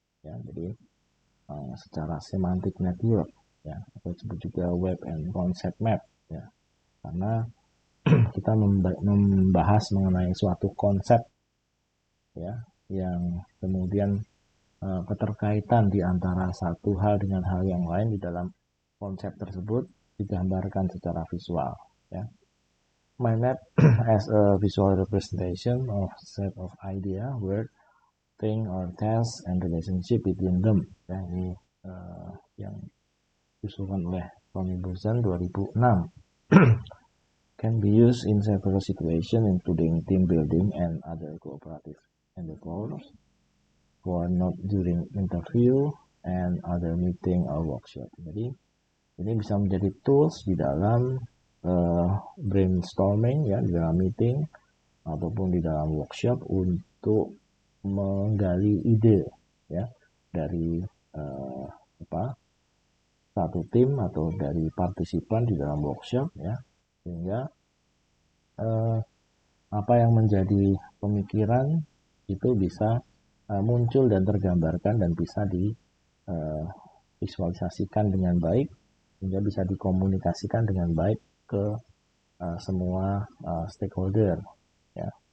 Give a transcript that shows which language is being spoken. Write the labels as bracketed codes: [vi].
[id] Ya, jadi secara semantic network, ya, atau disebut juga web and concept map, ya, karena kita membahas mengenai suatu konsep, ya, yang kemudian keterkaitan di antara satu hal dengan hal yang lain di dalam konsep tersebut digambarkan secara visual. Ya. [en] Mind map as a visual representation of set of idea, word, thing, or task, and relationship between them. [id] Ya, ini yang disusun oleh Tony Buzan 2006. [en] Can be used in several situations, including team building and other cooperative endeavors, for not during interview and other meeting or workshop. [id] Jadi ini bisa menjadi tools di dalam brainstorming, ya, di dalam meeting ataupun di dalam workshop untuk menggali ide, ya, dari satu tim atau dari partisipan di dalam workshop, ya, sehingga apa yang menjadi pemikiran itu bisa muncul dan tergambarkan dan bisa divisualisasikan dengan baik, sehingga bisa dikomunikasikan dengan baik ke semua stakeholder. Ya.